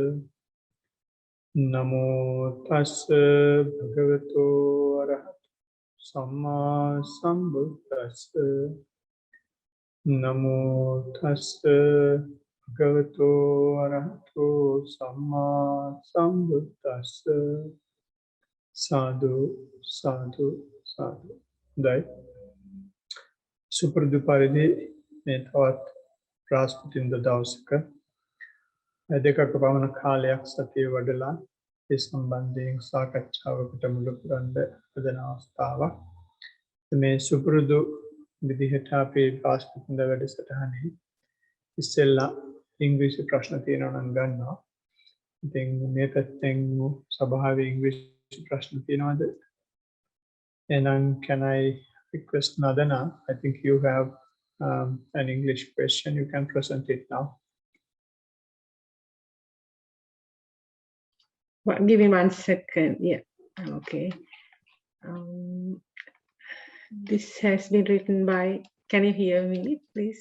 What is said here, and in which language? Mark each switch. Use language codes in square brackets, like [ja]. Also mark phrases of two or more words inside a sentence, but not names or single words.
[pi] Namo tassa bhagavato arahato samma sambuddhassa. Namo tassa bhagavato arahato samma sambuddhassa. Sadhu, sadhu, sadhu. [en] Right. [si] සුපුරුදු පරිදි මේ තවත් ප්‍රාස්පුතින්ද දවසක දෙකක පමණ කාලයක් සතිය වඩලා ඒ සම්බන්ධයෙන් සාකච්ඡාවකට මුල පුරන්න හදන අවස්ථාවක්. මේ සුපුරුදු විදිහට අපේ ප්‍රාස්පුතින්ද වැඩසටහනේ ඉස්සෙල්ලා ඉංග්‍රීසි ප්‍රශ්න තියෙනවා නම් ගන්නවා. ඉතින් මේ පැත්තෙන් සභාවේ ඉංග්‍රීසි ප්‍රශ්න තියෙනවද? [en] එහෙනම් can I request Nadana? I think you have an English question. You can present it now. Well, give me 1 second. Yeah, okay. This has been written by, can you hear me, please?